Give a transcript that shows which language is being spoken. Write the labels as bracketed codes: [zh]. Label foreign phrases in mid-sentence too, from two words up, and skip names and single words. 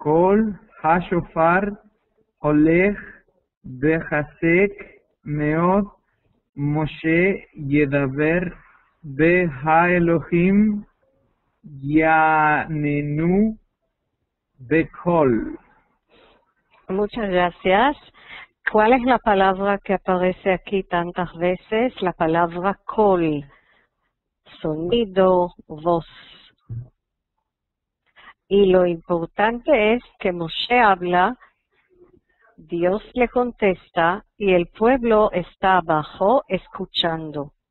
[he] כל השופר הולך וחזק מאוד, משה ידבר והאלוהים יעננו בקול. [es] Muchas gracias. ¿Cuál es la palabra que aparece aquí tantas veces? La palabra col, sonido, voz. Y lo importante es que Moshe habla, Dios le contesta y el pueblo está abajo escuchando.